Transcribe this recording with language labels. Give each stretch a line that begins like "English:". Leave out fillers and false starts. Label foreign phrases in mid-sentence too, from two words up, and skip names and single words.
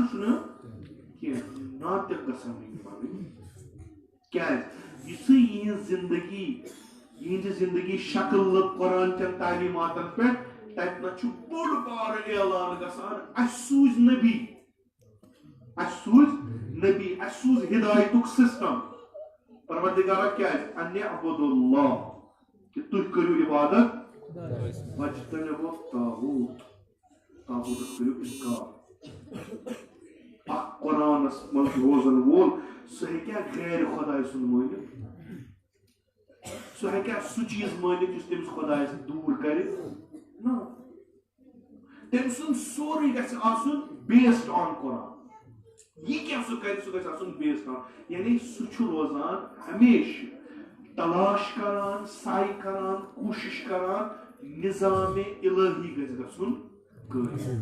Kashmiri: چھُنہٕ کینٛہہ ناطق گژھن نہٕ یِم بنٕنۍ کیٛازِ یُتھُے یِہنٛز زندگی یِہنٛدِ زندگی شکل لٔب قرآن چٮ۪ن تعلیٖماتن پٮ۪ٹھ تتہِ نہ چھُ بوٚڑ بارٕ اعلان گژھان اَسہِ سوٗزۍ نبی اَسہِ سوٗزۍ ہدایتُک سسٹم پروردگارا کیٛازِ
Arabic: ان اعبدوا اللہ
Kashmiri: کہ تُہۍ کٔرِو عبادت
Arabic: واجتنبوا الطاغوت
Kashmiri: طاغوتس کٔرِو انکار اکھ قرآنس منٛز روزن وول سُہ ہیٚکیٛاہ غیر خۄداے سُنٛد مٲنِتھ سُہ ہیٚکیٛاہ سُہ چیٖز مٲنِتھ یُس تٔمِس خۄدایس دوٗر کرِ نہ تٔمۍ سُنٛد سورُے گژھِ آسُن
English: based on
Kashmiri: قرآن یہِ کیٛاہ سُہ کرِ سُہ گژھِ آسُن
English: based on
Kashmiri: یعنی سُہ چھُ روزان ہمیشہٕ تلاش کران سعی کران کوٗشش کران نظامِ الہی گژھِ گژھُن قٲیِم